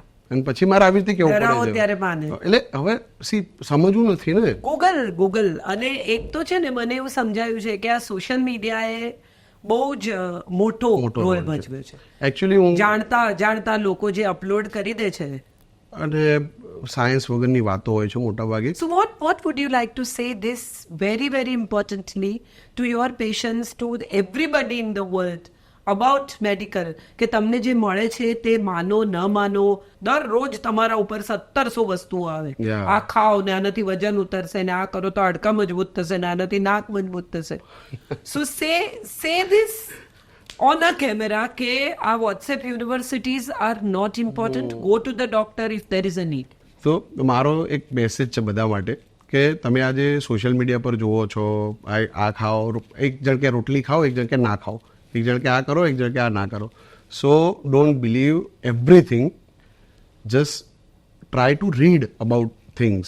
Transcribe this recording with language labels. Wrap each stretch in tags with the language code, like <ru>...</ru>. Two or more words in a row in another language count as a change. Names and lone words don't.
<gu>અને પછી મારે આવી રીતે કેવું પડે છે. એટલે હવે સમજવું નથી ને. ગૂગલ અને એક તો છે ને, મને એવું સમજાયું છે કે આ</gu> <en>social mediaએ</en> <gu>બહુ જ મોટો રોલ ભજવ્યો છે. એકચ્યુઅલી હું જાણતા લોકો જે અપલોડ કરી દે છે, અને સાયન્સ વગરની વાતો હોય છે મોટા ભાગે.</gu> <en>So what would you like to say this very importantly to your patients, to everybody in the world about medical,</en> <gu>કે તમને જે મળે છે તે માનો ન માનો, દરરોજ તમારા ઉપર 1700 વસ્તુઓ આવે. આ ખાઓ ને આનાથી વજન ઉતરશે, ને આ કરો તો હાડકા મજબૂત થશે, ને આનાથી નાક મજબૂત થશે.</gu> <en>So say this on a camera</en> <gu>કે આ</gu> <en>WhatsApp universities are not important. Go to the doctor if there is a need.</en> <gu>તો મારો એક મેસેજ છે બધા માટે કે તમે આજે</gu> <en>social media</en> <gu>પર જુઓ છો, આ ખાઓ, એક જણ કે રોટલી ખાઓ, એક જણ કે ના ખાઓ, એક જણ કે આ કરો, એક જણ કે આ ના કરો.</gu> <en>So don't believe everything, just try to read about things.</en>